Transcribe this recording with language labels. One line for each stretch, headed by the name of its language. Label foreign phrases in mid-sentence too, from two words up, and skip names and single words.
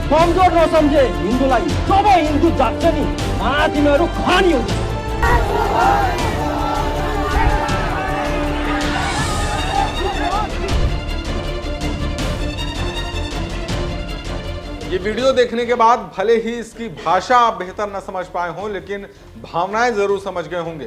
Nepali: कमजोर नसम्झे हिन्दूलाई जब हिन्दू जाग्छ नि तिमीहरू खानी हुन्छ।
Hindi: ये वीडियो देखने के बाद भले ही इसकी भाषा आप बेहतर न समझ पाए हों, लेकिन भावनाएं जरूर समझ गए होंगे।